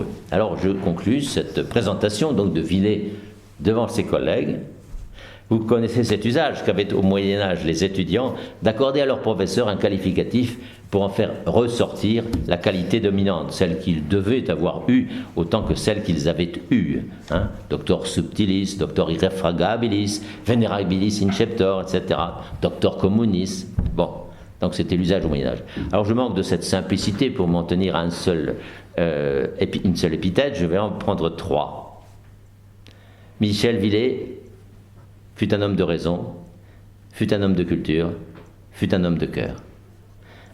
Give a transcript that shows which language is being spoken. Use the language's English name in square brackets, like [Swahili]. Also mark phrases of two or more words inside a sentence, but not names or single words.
[French] Alors je conclus cette présentation donc de Villers devant ses collègues. Vous connaissez cet usage qu'avaient au Moyen-Âge les étudiants d'accorder à leur professeur un qualificatif pour en faire ressortir la qualité dominante, celle qu'ils devaient avoir eue autant que celle qu'ils avaient eue. [Latin] Doctor subtilis, doctor irrefragabilis, venerabilis inceptor, [French] etc. [Latin] Doctor communis. Bon. [French] Donc c'était l'usage au Moyen-Âge. Alors je manque de cette simplicité pour m'en tenir à une seule épithète, je vais en prendre 3. Michel Villers fut un homme de raison, fut un homme de culture, fut un homme de cœur.